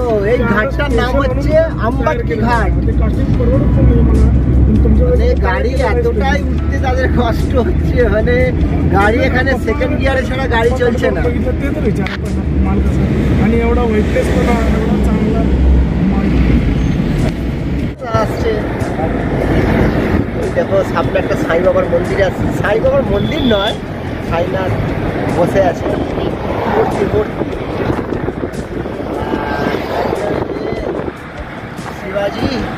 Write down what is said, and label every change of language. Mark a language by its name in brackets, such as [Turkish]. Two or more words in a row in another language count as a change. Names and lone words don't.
[Bangla] এই ঘাটটার নাম হচ্ছে আম্বাটকি ঘাট। মানে গাড়ি এতটাই উঠতে তাদের কষ্ট হচ্ছে, মানে গাড়ি এখানে [English] second gear [Bangla] ছাড়া গাড়ি চলছে না। [Marathi] आणि एवढा वेटलेस पण एवढा चांगला [Bangla] আসছে। দেখো সামনে একটা সাই বাবার মন্দির আছে, সাই বাবার মন্দির নয়, সাইনাথ বসে আছে মূর্তি। শিবাজি।